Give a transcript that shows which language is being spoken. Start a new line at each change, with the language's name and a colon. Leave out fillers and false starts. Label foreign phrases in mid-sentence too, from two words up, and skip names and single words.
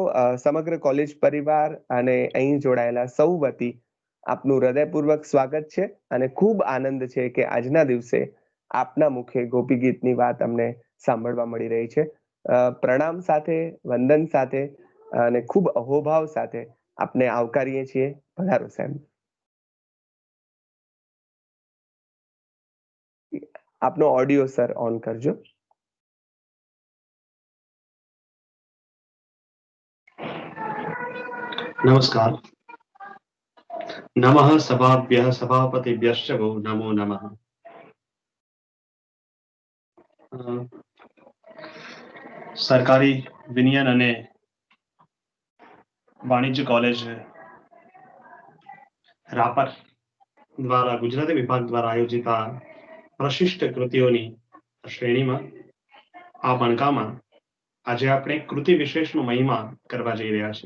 Gujarati: સમગ્ર કોલેજ પરિવાર અને અહીં જોડાયેલા સૌ વતી આપનું હૃદયપૂર્વક સ્વાગત છે અને ખૂબ આનંદ છે કે આજના દિવસે આપના મુખે ગોપી ગીતની વાત અમને સાંભળવા મળી રહી છે. પ્રણામ સાથે, વંદન સાથે અને ખૂબ અહોભાવ સાથે આપને આવકારીએ છીએ. પધારો સાહેબ. આપનો
English: audio sir on
Gujarati: કરજો.
Hindi: नमस्कार.
Sanskrit: नमः सभाभ्यः सभापतिभ्यश्च वो नमो नमः.
Gujarati: સરકારી વિનયન અને વાણિજ્ય કોલેજ રાપર દ્વારા ગુજરાતી વિભાગ દ્વારા આયોજિત આ પ્રશિષ્ટ કૃતિઓની શ્રેણીમાં આ મણકામાં આજે આપણે કૃતિ વિશેષનો મહિમા કરવા જઈ રહ્યા છીએ.